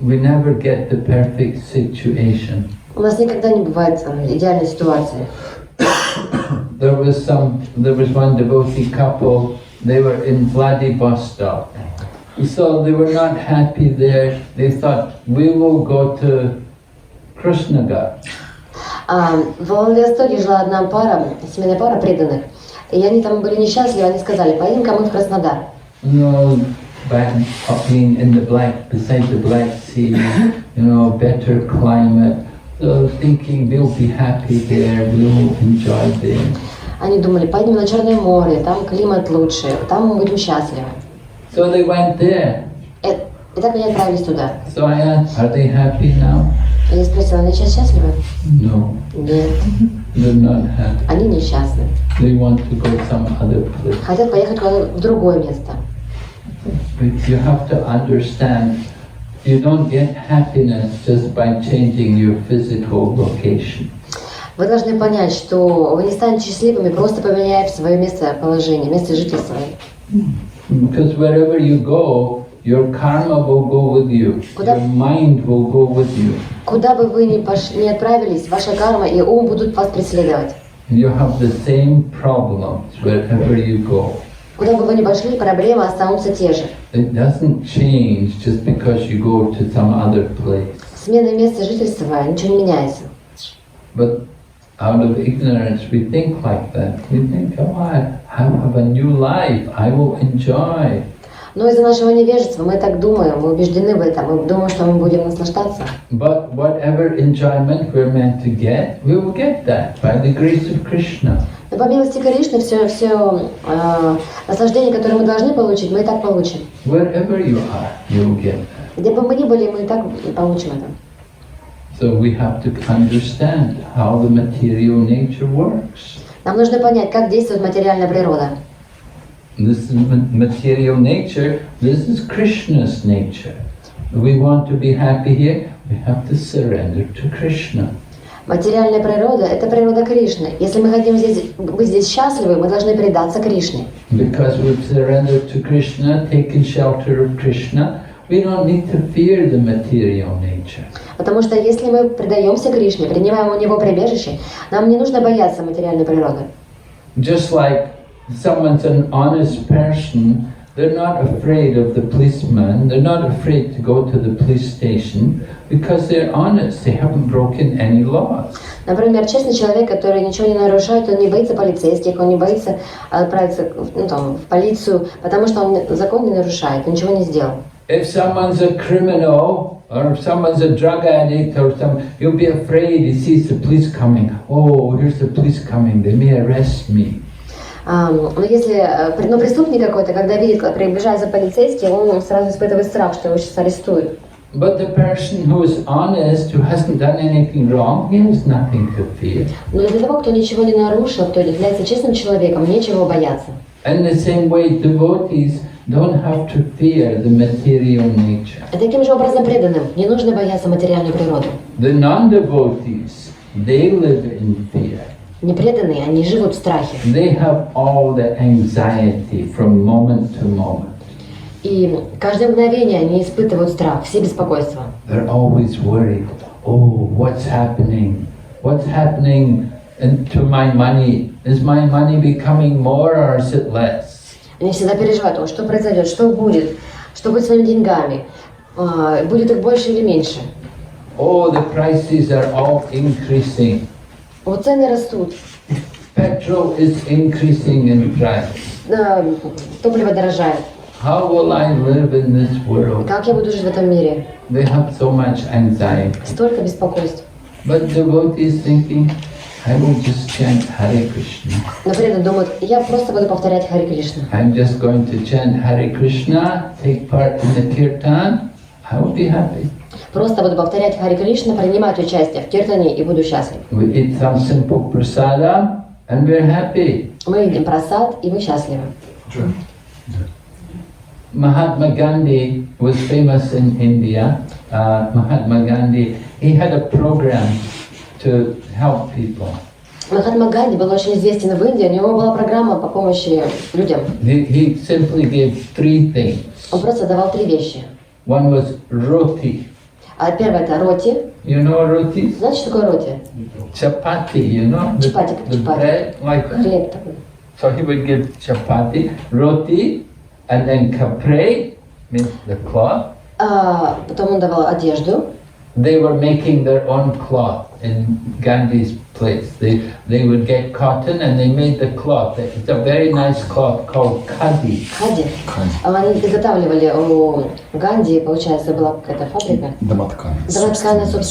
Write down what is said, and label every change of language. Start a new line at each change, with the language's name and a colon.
English: We never get the perfect situation.
Russian: У нас никогда не бывает идеальной ситуации.
English: There was one devotee couple. They were in Vladivostok. So they were not happy there. They thought, we will go to Krishnagar.
Russian: В Владивостоке жила одна пара, семейная пара преданных. И они там были несчастливы, они сказали, поедем-ка мы в Краснодар.
English: No, being in the beside the Black Sea, better climate. So thinking we'll be happy there, we'll enjoy there.
Russian: Они думали, поедем на Черное море, там климат лучше, там мы будем счастливы.
English: So they went there.
Russian: И так они отправились туда.
English: So I asked, are they happy now?
Russian: Я спросила, они сейчас счастливы?
English: No,
Russian: Нет,
English: they're not happy.
Russian: они несчастны.
English: They want to go some other place.
Russian: Хотят поехать в другое место.
English: But you have to understand, you don't get happiness just by changing your physical location.
Russian: Вы должны понять, что вы не станете счастливыми, просто поменяв свое местоположение, место жительства.
English: Because wherever you go, your karma will go with you. Your mind will go with you.
Russian: Куда бы вы ни отправились, ваша карма и ум будут вас преследовать.
English: You have the same problems wherever you go.
Russian: Куда бы вы ни пошли, проблемы останутся те же.
English: It doesn't change just because you go to some other place.
Russian: Смена места жительства, ничего не меняется.
English: But out of ignorance, we think like that. We think, oh, I have a new life. I will enjoy.
Russian: Но из-за нашего невежества мы так думаем, мы убеждены в этом, мы думаем, что мы будем наслаждаться.
English: But whatever enjoyment we're meant to get, we will get that by the grace of Krishna.
Russian: Но по милости Кришны все наслаждение, которое мы должны получить, мы и так получим.
English: Wherever you are, you will get that.
Russian: Где бы мы ни были, мы и так получим это.
English: So we have to understand how the material nature works.
Russian: Нам нужно понять, как действует материальная природа.
English: This is material nature, this is Krishna's nature. If we want to be happy here, we have to surrender to Krishna.
Russian: Материальная природа – это природа Кришны. Если мы хотим быть здесь счастливы, мы должны предаться Кришне.
English: Because we've surrendered to Krishna, taken shelter of Krishna, we don't need to fear the material nature.
Russian: Потому что если мы предаемся Кришне, принимаем у Него прибежище, нам не нужно бояться материальной природы.
English: Just like someone's an honest person, they're not afraid of the policeman, they're not afraid to go to the police station because they're honest, they haven't broken any laws.
Russian: Например, честный человек, который ничего не нарушает, он не боится полицейских, он не боится отправиться в полицию, потому что он закон не нарушает, он ничего не сделал.
English: If someone's a criminal, or if someone's a drug addict, or you'll be afraid he sees the police coming. Oh, here's the police coming, they may arrest me.
Russian: Но если преступник какой-то, когда видит, как приближается полицейский, он сразу испытывает страх, что его сейчас арестуют.
English: But the person who is honest, who hasn't done anything wrong, he has nothing to fear.
Russian: Но для того, кто ничего не нарушил, кто является честным человеком, нечего бояться.
English: In the same way, devotees don't have to fear the material nature.
Russian: И таким же образом преданным не нужно бояться материальную природу.
English: The non-devotees, they live in fear.
Russian: Непреданные, они живут в страхе.
English: They have all the anxiety from moment to moment.
Russian: И каждое мгновение они испытывают страх, все беспокойства.
English: They're always worried. Oh, what's happening? What's happening to my money? Is my money becoming more or is it less?
Russian: Они всегда переживают, что произойдет, что будет с моими деньгами, будет их больше или меньше.
English: Oh, the prices are all increasing.
Russian: Вот цены растут,
English: Petrol is increasing in price.
Russian: топливо дорожает.
English: How will I live in this world?
Russian: Как я буду жить в этом мире?
English: They have so much anxiety.
Russian: Столько беспокойств.
English: But devotees thinking, I will just chant Hare Krishna.
Russian: Но при этом думают, я просто буду повторять Харе Кришна.
English: I'm just going to chant Hare Krishna, take part in the kirtan. I will be happy.
Russian: Просто буду повторять Харе Кришна, принимать участие в киртане и буду счастлив.
English: We eat some simple prasadam and we're happy.
Russian: Мы едим прасад и мы счастливы.
English: Mahatma Gandhi was famous in India. Mahatma Gandhi, he had a program to help people.
Russian: Махатма Ганди был очень известен в Индии, у него была программа по помощи людям.
English: He simply gave 3 things.
Russian: Он просто давал 3 вещи.
English: One was roti.
Russian: Первое это роти.
English: You know roti?
Russian: Знаете, что такое роти?
English: Chapati, you know? Chapati, The chapati. bread like that.
Russian: Хлеб такой.
English: So he would give chapati, roti, and then kapre, means the cloth.
Russian: Потом он давал одежду.
English: They were making their own cloth in Gandhi's place. They would get cotton and they made the cloth. It's a very nice cloth called khadi.
Russian: Хади. Они изготавливали у Ганди, получается, была какая-то фабрика. Домотканая собственная